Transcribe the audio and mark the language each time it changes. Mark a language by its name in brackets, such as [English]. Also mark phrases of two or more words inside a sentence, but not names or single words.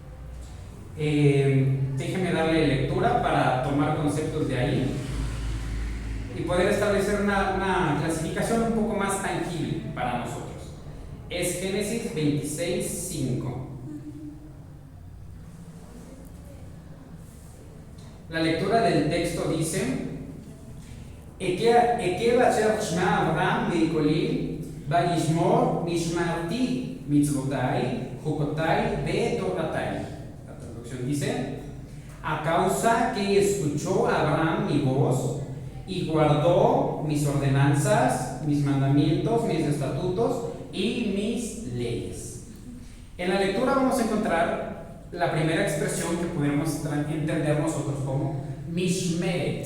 [Spanish] Déjenme darle lectura para tomar conceptos de ahí y poder establecer una clasificación un poco más tangible para nosotros. Es Génesis 26:5. La lectura del texto dice: [Hebrew] עקב אשר שמע אברהם בקלי וישמר משמרתי מצותי חקותי ותורתי. [Spanish] La traducción dice: a causa que escuchó Abraham mi voz y guardó mis ordenanzas, mis mandamientos, mis estatutos y mis leyes. En la lectura vamos a encontrar la primera expresión que podemos entender nosotros como mishmeret.